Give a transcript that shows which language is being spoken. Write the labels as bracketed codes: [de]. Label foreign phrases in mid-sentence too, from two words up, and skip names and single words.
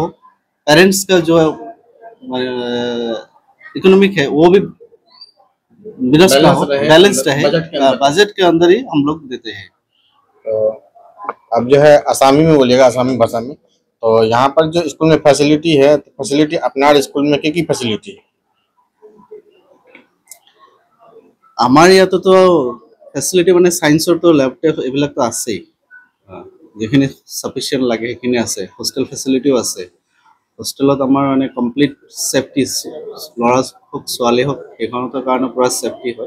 [hi] पेरेंट्स का जो इकोनॉमिक है वो भी विनष्ट ना हो, बैलेंस्ड है। बजट के अंदर ही हम लोग देते हैं। तो अब जो है आसामी में बोलिएगा, आसामी भाषा में। तो यहाँ पर जो स्कूल में फैसिलिटी है, तो फैसिलिटी अपना स्कूल में की फैसिलिटी है? [as] আমাৰ ইয়াতে তো ফেচিলিটি মানে সায়েন্সৰ তো ল্যাবটেপ এইবিলাক তো আছেই। যিখিনি সাফিচিয়েণ্ট লাগে সেইখিনি আছে। হোষ্টেল ফেচিলিটিও আছে। হোষ্টেলত আমাৰ মানে [en] complete safety, [as] ল'ৰা হওক ছোৱালী হওক সেইখনৰ কাৰণে পুৰা সেফটি হয়।